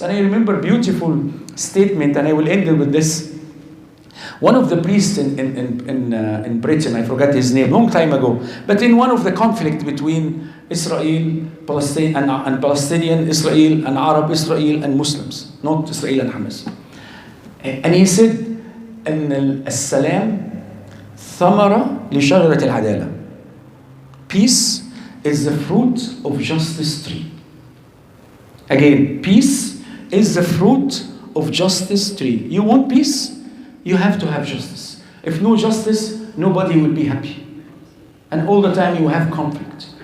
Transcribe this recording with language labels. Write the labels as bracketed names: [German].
[English] And I remember a beautiful statement, and I will end it with this. One of the priests in Britain, I forgot his name, long time ago, but in one of the conflict between Israel, Palestine, and Palestinian, Israel, and Arab Israel, and Muslims, not Israel and Hamas. And he said, [Arabic] أن السلام ثمرة لشجرة العدالة. [English] Peace is the fruit of justice tree. Again, peace is the fruit of justice tree. You want peace? You have to have justice. If no justice, nobody will be happy. And all the time you have conflict.